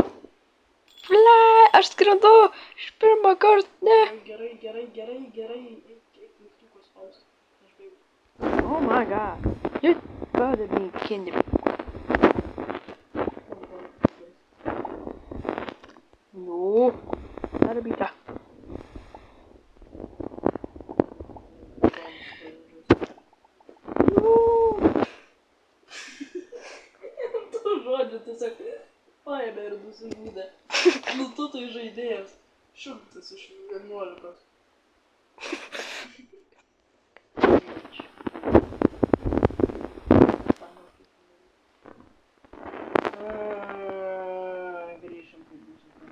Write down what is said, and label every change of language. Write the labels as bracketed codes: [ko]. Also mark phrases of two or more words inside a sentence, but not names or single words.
[lt] Ble, aš skrendu. Iš pirmą kartą, ne. Gerai. Eik mygtukus spausti. Aš baigiu. [en] Oh my god. You gotta be kidding me. No. Gotta be that. No. [lt] Tu žodžiu tiesiog paėmė ir nusižudė. Nu tu tai žaidėjas. Šimtas iš 11. Grįžim kaip būsim.